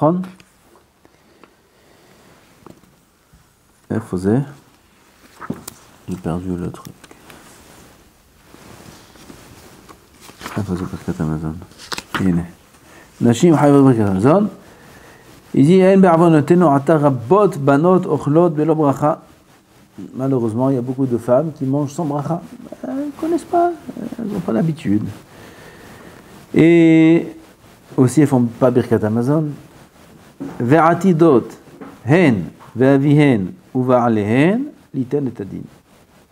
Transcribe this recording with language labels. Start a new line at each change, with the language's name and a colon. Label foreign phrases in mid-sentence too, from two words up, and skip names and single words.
French: J'ai perdu le truc. Birkat Hamazon.
Hebrew: נשים חייבות ברכת המזון.
French: Il dit
Hebrew: אין בעוונותינו עתה רבות בנות אוכלות בלא ברכה.
French: Malheureusement, il y a beaucoup de femmes qui mangent sans bracha. Elles ne connaissent pas, elles n'ont pas l'habitude. Et aussi, elles ne font pas Birkat Hamazon.
Hebrew: ועתידות הן ובעליהן ליתן את הדין.